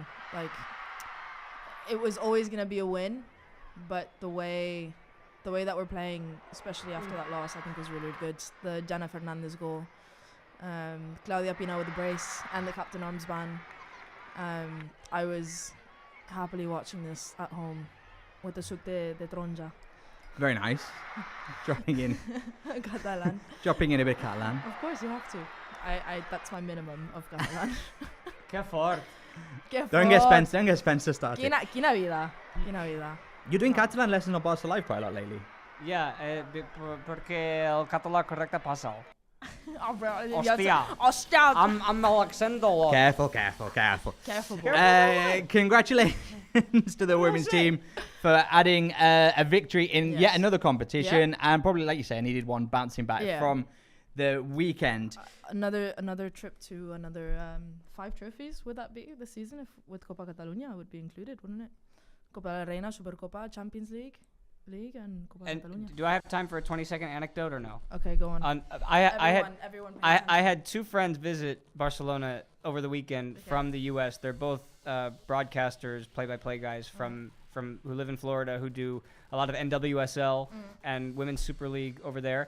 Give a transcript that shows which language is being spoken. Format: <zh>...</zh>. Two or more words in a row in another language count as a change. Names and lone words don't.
<en>Like, it was always gonna be a win, but the way that we're playing, especially after that loss, I think was really good. The Jana Fernandez goal, Claudia Pina with the brace, and the captain armband. I was happily watching this at home with the</en> <ca>suc de Tronja.</ca> <en>Very nice. Dropping in Catalan. dropping in a bit Catalan. Of course you have to. That's my minimum of Catalan.</en> <ca>Que fort.</ca> <en>Don't get Spencer started.</en> <ca>Quina vida. Quina vida.</ca> <en>You're doing Catalan lessons on Barca Live quite a lot lately. Yeah,</en> <ca>perquè el català correcte passa.</ca> <en>Oh, bro,</en> <ca>Hostia. Hostia. Amb l'accent de l'or.</ca> <en>Careful. Careful, boy. Congratulations to the women's team for adding a victory in yet another competition, and probably, like you say, needed one bouncing back from the weekend. Another trip to another 5 trophies. Would that be this season? If with Copa Catalunya would be included, wouldn't it? Copa de la Reina, Supercopa, Champions League, and Copa Catalunya. Do I have time for a 20-second anecdote or no? Okay, go on. I had 2 friends visit Barcelona over the weekend from the U.S. They're both broadcasters, play-by-play guys from who live in Florida, who do a lot of NWSL and Women's Super League over there.</en>